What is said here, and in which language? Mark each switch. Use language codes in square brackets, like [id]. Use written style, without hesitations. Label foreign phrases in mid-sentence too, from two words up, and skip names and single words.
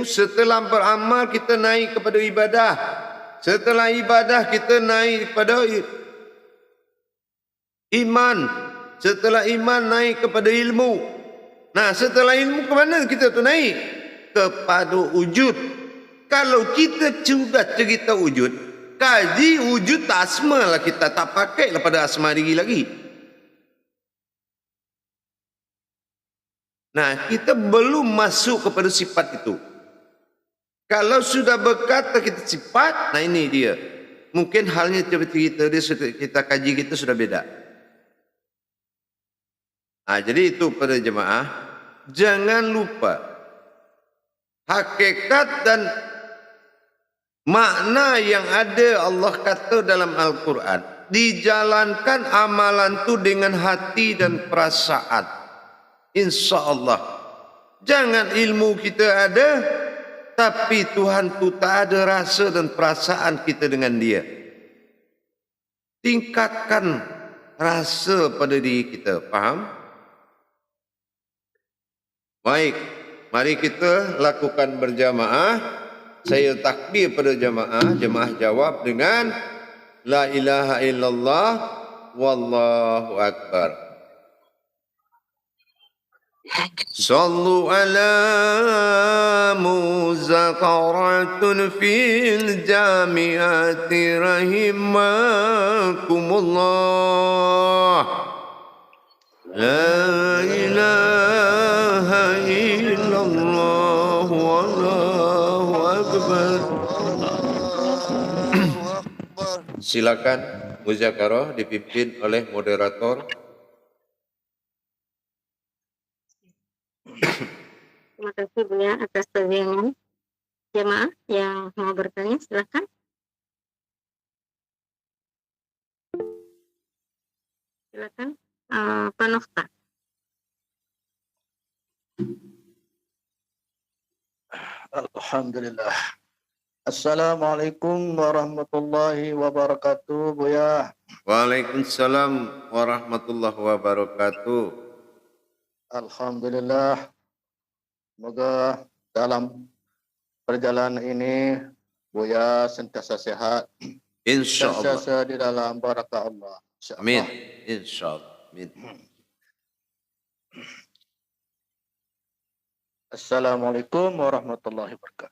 [ms] Setelah beramal kita naik kepada ibadah. Setelah ibadah kita naik kepada iman. Setelah iman naik kepada ilmu. Nah, setelah ilmu ke mana kita tu naik? Kepada wujud. Kalau kita sudah cerita wujud, kaji wujud tak asma lah, kita tak pakai lah pada asma diri lagi. Nah, kita belum masuk kepada sifat itu. Kalau sudah berkata kita sifat, nah ini dia. Mungkin halnya seperti kita kaji kita sudah beda. Nah, jadi itu pada jemaah, jangan lupa hakikat dan makna yang ada Allah kata dalam Al-Quran. Dijalankan amalan itu dengan hati dan perasaan. InsyaAllah. Jangan ilmu kita ada, tapi Tuhan tu tak ada rasa dan perasaan kita dengan dia. Tingkatkan rasa pada diri kita. Faham? Baik. Mari kita lakukan berjamaah. Saya takbir pada jamaah. Jamaah jawab dengan [ar] لا إله إلا الله والله أكبر. صلوا على مذاكرة في الجامعة رحمكم الله. لا إله إلا الله والله أكبر. [ms] Silakan muzakarah dipimpin oleh moderator. Terima kasih Buya atas taziahnya. Jemaah yang mau bertanya silakan. Silakan Pak Nofta. Alhamdulillah. [ar] السلام عليكم ورحمة الله وبركاته، Buya. وعليكم السلام ورحمة الله وبركاته. [ms] Alhamdulillah. Semoga dalam perjalanan ini Buya sentiasa sehat, Insyaallah. sentiasa di dalam barakah Allah. InsyaAllah. Amin. Insyaallah. Amin. [ar] السلام عليكم ورحمة الله وبركاته.